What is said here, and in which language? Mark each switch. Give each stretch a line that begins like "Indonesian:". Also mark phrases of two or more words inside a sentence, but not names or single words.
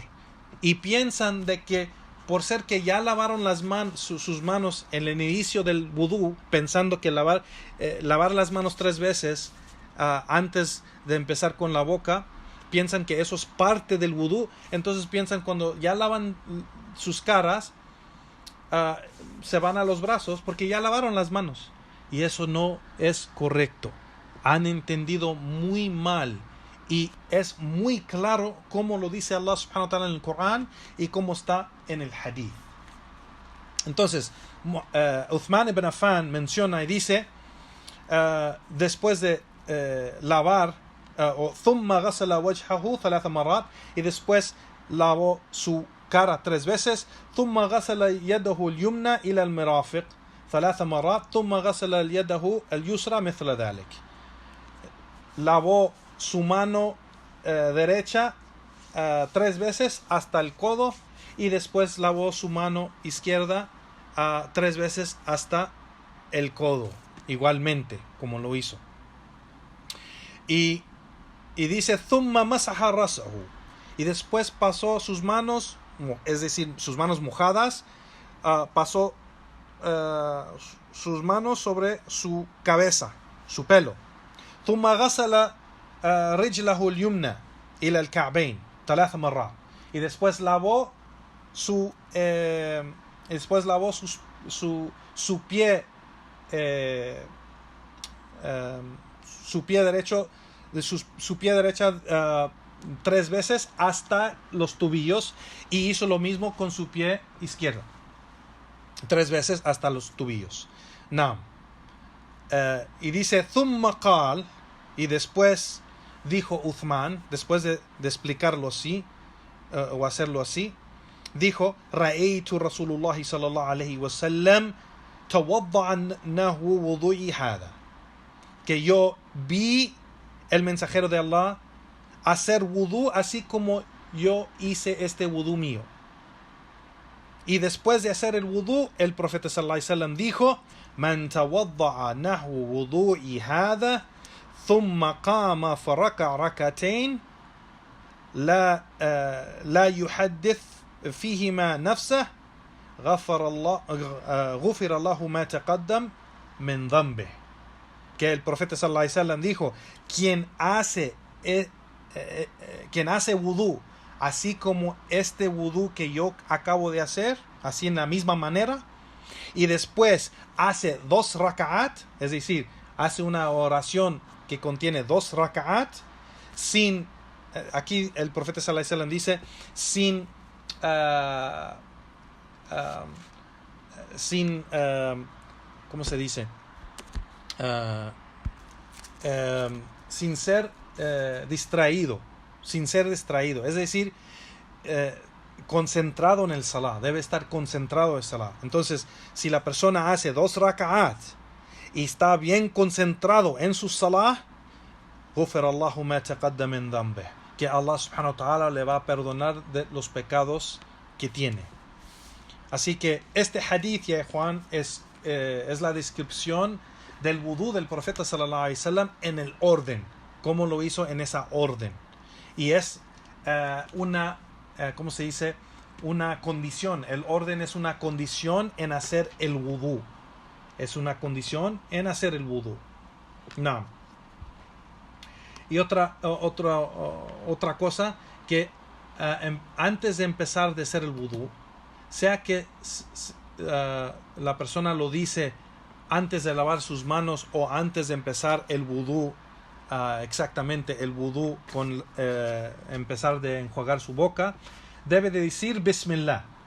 Spanish: Y piensan de que por ser que ya lavaron sus manos en el inicio del vudú, pensando que lavar las manos 3 veces antes de empezar con la boca, piensan que eso es parte del vudú. Entonces piensan cuando ya lavan sus caras, se van a los brazos porque ya lavaron las manos. Y eso no es correcto. Han entendido muy mal. Y es muy claro cómo lo dice Allah
Arabic: سبحانه وتعالى
Spanish: en el Corán y cómo está en el hadith. Entonces, Uthman ibn Affan menciona y dice, después de lavar,
Arabic: ثم غسل وجهه 3 مرات,
Spanish: y después lavó su cara 3 veces,
Arabic: ثم غسل يده اليمنى إلى المرافق 3 مرات, ثم غسل يده اليسرى مثل ذلك.
Spanish: Lavó su mano derecha 3 veces hasta el codo, y después lavó su mano izquierda 3 veces hasta el codo, igualmente como lo hizo. Y dice
Arabic: ثم مسح رأسه,
Spanish: y después pasó sus manos, es decir, sus manos mojadas, pasó sus manos sobre su cabeza, su pelo.
Arabic: ثم غسل رجله اليمنى إلى الكعبين 3 مرات,
Spanish: y después lavó su pie derecho su pie derecha 3 veces hasta los tobillos, y hizo lo mismo con su pie izquierdo, 3 veces hasta los tobillos. Naam. Y dice
Arabic: ثم قال,
Spanish: y después dijo Uthman, después de explicarlo así o hacerlo así, dijo:
Arabic: رأيت رسول الله صلى الله عليه وسلم توضأ نحو وضوئي هذا,
Spanish: que yo vi el mensajero de Allah hacer wudu así como yo hice este wudu mío. Y después de hacer el wudu, el profeta
Arabic: صلى الله عليه وسلم
Spanish: dijo:
Arabic: من توضأ نحو وضوئي هذا ثم قام فركع ركعتين لا يحدث فيهما نفسه غفر الله ما تقدم من ذنبه.
Spanish: Que el profeta
Arabic: صلى الله عليه وسلم
Spanish: dijo: quien hace wudu así como este wudu que yo acabo de hacer, así en la misma manera, y después hace 2 raka'at, es decir, hace una oración que contiene 2 raka'at, sin, aquí el profeta
Arabic: صلى الله عليه وسلم
Spanish: dice, ¿cómo se dice? Sin ser distraído, es decir, concentrado en el salah, debe estar concentrado en el salah. Entonces, si la persona hace 2 raka'at y está bien concentrado en su salah,
Arabic: غفر الله ما تقدم من ذنبه,
Spanish: que Allah
Arabic: سبحانه وتعالى
Spanish: le va a perdonar de los pecados que tiene. Así que este hadith, ya Juan, es la descripción del wudu del profeta
Arabic: صلى الله عليه وسلم
Spanish: en el orden, como lo hizo en esa orden. Y es ¿cómo se dice? Una condición. El orden es una condición en hacer el wudu. Es una condición en hacer el wudu. No. Y otra cosa, que antes de empezar de hacer el wudu, sea que la persona lo dice antes de lavar sus manos o antes de empezar el wudu, exactamente el wudu con empezar de enjuagar su boca, debe de decir Bismillah.